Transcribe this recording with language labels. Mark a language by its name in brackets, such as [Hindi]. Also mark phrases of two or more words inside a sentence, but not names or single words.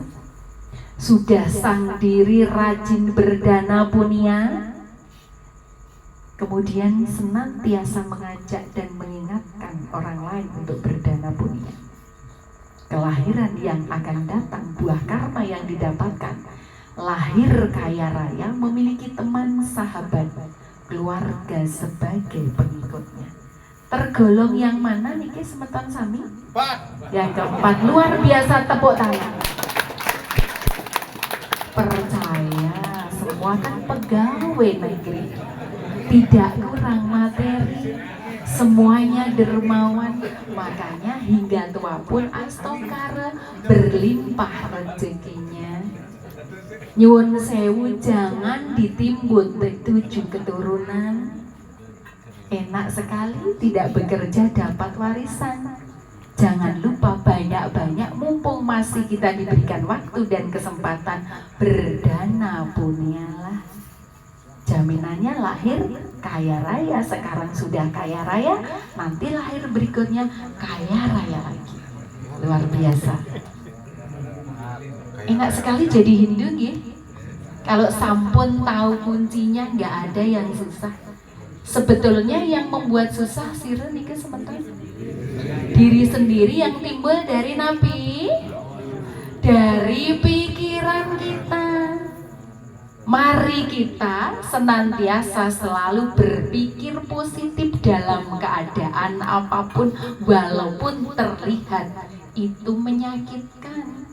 [Indonesian] Sudah sang diri rajin berdana punya, kemudian senantiasa mengajak dan mengingatkan orang lain untuk berdana punya. Kelahiran yang akan datang, buah karma yang didapatkan, lahir kaya raya, memiliki teman, sahabat, keluarga sebagai pengikutnya. Tergolong yang mana [Balinese] niki semeton sami? [Indonesian] Yang keempat, luar biasa, tepuk tangan. Percaya, semua kan pegawai negeri, tidak kurang materi, semuanya dermawan, makanya hingga tua pun astokara, berlimpah rezekinya. [Javanese] Nyuwun sewu, [Indonesian] jangan ditimbun 7 keturunan. Enak sekali tidak bekerja dapat warisan. Jangan lupa banyak-banyak, mumpung masih kita diberikan waktu dan kesempatan, berdana punyalah. Jaminannya lahir kaya raya. Sekarang sudah kaya raya, nanti lahir berikutnya kaya raya lagi. Luar biasa. Enak sekali jadi Hindu gitu. Kalau sampun tahu kuncinya, nggak ada yang susah. Sebetulnya yang membuat susah [Balinese] sira niki [Indonesian] sementara diri sendiri yang timbul dari nabi, dari pikiran kita. Mari kita senantiasa selalu berpikir positif dalam keadaan apapun, walaupun terlihat itu menyakitkan.